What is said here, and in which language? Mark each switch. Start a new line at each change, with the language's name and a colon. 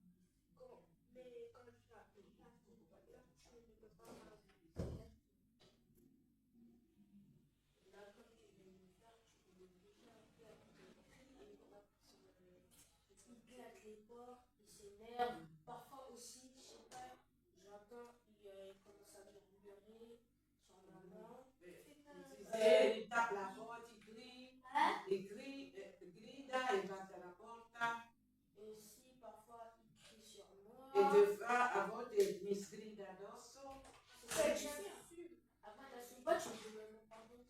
French: Mais quand j'arrive, là, tu ne peux pas il claque les portes, il s'énerve. Parfois aussi, je sais pas, j'entends, il commence à murmurer sur ma main. Il tape la
Italian: porta, grida e batte alla porta.
French: Et aussi, parfois, il crie sur moi.
Italian: E a volte mi sgrida addosso.
French: C'est ça que j'assume. Après, t'assumes pas, tu me demandes pardon.